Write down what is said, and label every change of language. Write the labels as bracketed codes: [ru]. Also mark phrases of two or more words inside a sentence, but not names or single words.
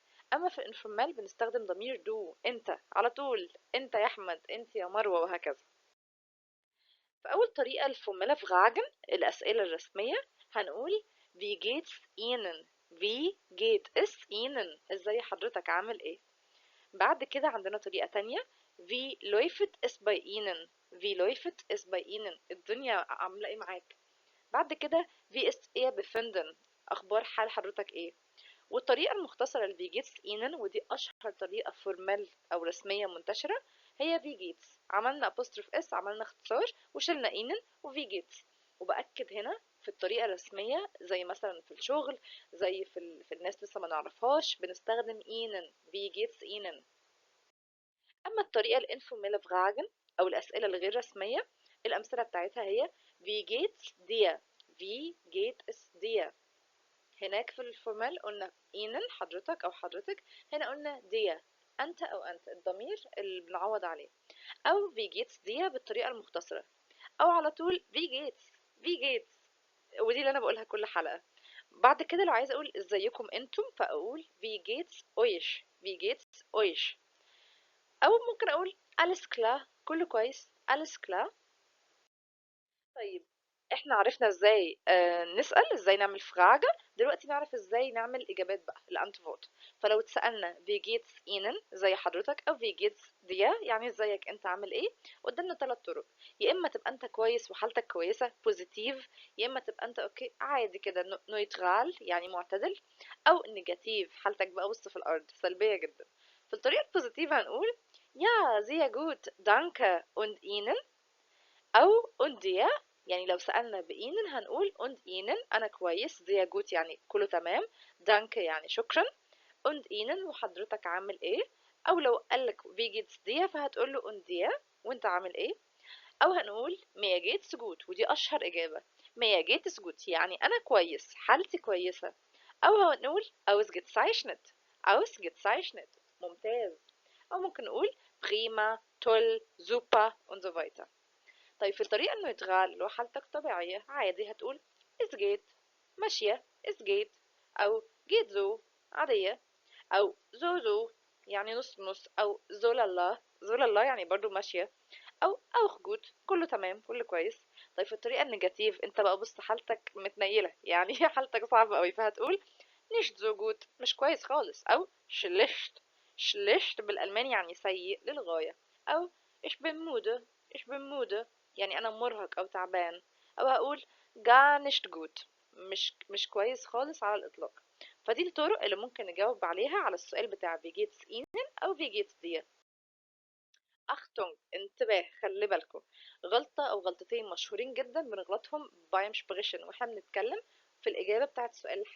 [ar] أما في الانفورمال بنستخدم ضمير دو، أنت على طول، أنت يا أحمد، أنت يا مروة، وهكذا. فأول طريقة الفورمالة في غاجن الأسئلة الرسمية هنقول [de] Wie geht's Ihnen, wie geht es Ihnen, [ar] ازاي حضرتك عامل ايه. بعد كده عندنا طريقة تانية: [de] Wie läuft es bei Ihnen؟ Wie läuft es bei Ihnen؟ [ar] الدنيا عاملة ايه معاك؟ بعد كده [de] Wie ist Ihr Befinden؟ [ar] أخبار حال حضرتك ايه؟ والطريقة المختصرة ل [de] Wie geht's Ihnen، [ar] ودي أشهر طريقة فورمال أو رسمية منتشرة، هي [de] Wie geht's. [ar] عملنا [en] apostrophe s، [ar] عملنا اختصار وشلنا Ihnen و [de] Wie geht's. [ar] وبأكد هنا في الطريقة الرسمية زي مثلا في الشغل، زي في الناس لسه ما نعرفهاش بنستخدم Ihnen، [de] Wie geht's Ihnen. [ar] أما الطريقة الانفورمال فراجن أو الأسئلة الغير رسمية، الأمثلة بتاعتها هي [de] Wie geht's dir؟ Wie geht es dir؟ [ar] هناك في الفورمال قلنا Ihnen حضرتك أو حضرتك، هنا قلنا dir أنت أو أنت، الضمير اللي بنعوض عليه. أو [de] Wie geht's dir [ar] بالطريقة المختصرة، أو على طول [de] Wie geht's، Wie geht's، [ar] ودي اللي أنا بقولها كل حلقة. بعد كده لو عايزة أقول إزيكم أنتم فأقول [de] Wie geht's euch، Wie geht's euch. [ar] او ممكن اقول [de] alles klar، [ar] كله كويس، [de] alles klar. [ar] طيب احنا عرفنا ازاي نسأل، ازاي نعمل فراجة. دلوقتي نعرف ازاي نعمل اجابات بقى الانتفوت. فلو اتسألنا [de] wie geht's Ihnen [ar] زي حضرتك، او [de] wie geht's dir [ar] يعني ازيك انت عامل ايه، قدامنا 3 طرق: يا اما تبقى انت كويس وحالتك كويسة بوزيتيف، يا اما تبقى انت اوكي عادي كده نويترال يعني معتدل، او نيجاتيف حالتك بقى وسط في الارض سلبية جدا. في الطريقة البوزيتيف هنقول [de] ja sehr gut danke und Ihnen، أو und dir. [ar] يعني لو سألنا بإينن هنقول [de] und Ihnen [ar] أنا كويس، [de] sehr gut [ar] يعني كله تمام، danke يعني شكرا، [de] und Ihnen [ar] وحضرتك عامل إيه. أو لو قالك [de] wie geht's dir [ar] فهتقول له [de] und dir [ar] وأنت عامل إيه. أو هنقول [de] mir geht's gut، [ar] ودي أشهر إجابة، [de] mir geht's gut [ar] يعني أنا كويس حالتي كويسة. أو هنقول ausgezeichnet، ausgezeichnet ممتاز. أو ممكن نقول [de] prima toll super und so weiter. [ar] طيب في الطريقة النيوترال اللي هو حالتك طبيعية عادي هتقول [de] is geht [ar] ماشية [de] is geht، [ar] أو [de] geht so [ar] عادية، أو so يعني نص نص، أو زولالا يعني برضو ماشية، أو [de] auch gut [ar] كله تمام كله كويس. طيب في الطريقة النيجاتيف انت بقى بص حالتك متنيلة يعني حالتك صعبة قوي فهتقول [de] nicht so gut [ar] مش كويس خالص، أو schlecht، schlecht بالألماني يعني سيء للغاية. أو [de] ich bin müde، ich bin müde [ar] يعني أنا مرهق أو تعبان. أو هقول [de] gar nicht gut [ar] مش كويس خالص على الإطلاق. فدي الطرق اللي ممكن نجاوب عليها على السؤال بتاع [de] wie geht's Ihnen [ar] أو [de] wie geht's dir. [ar] أختم انتباه خلي بالكم، غلطة أو غلطتين مشهورين جدا بنغلطهم [de] beim sprechen [ar] واحنا بنتكلم في الإجابة بتاعت سؤال الحال.